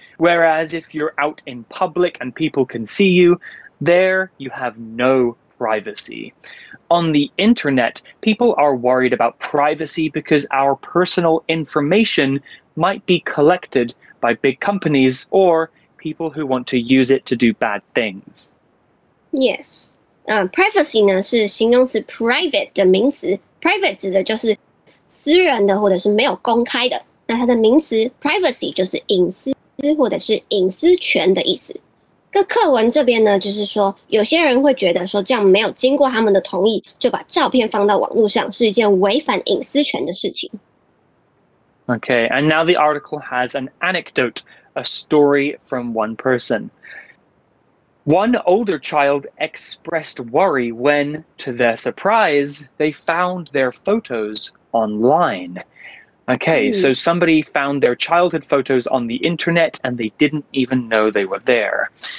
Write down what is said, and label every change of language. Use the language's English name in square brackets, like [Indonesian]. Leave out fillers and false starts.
[English] Whereas if you're out in public and people can see you, there you have no privacy. On the internet, people are worried about privacy because our personal information might be collected by big companies or people who want to use it to do bad things. Yes. [Chinese] Privacy 呢是形容词 private 的名词 ，private 指的就是私人的或者是没有公开的。那它的名词 privacy 就是隐私或者是隐私权的意思。跟课文这边呢，就是说有些人会觉得说这样没有经过他们的同意就把照片放到网络上是一件违反隐私权的事情。 [English] Okay, and now the article has an anecdote, a story from one person. One older child expressed worry when, to their surprise, they found their photos online. Okay, so somebody found their childhood photos on the internet and they didn't even know they were there.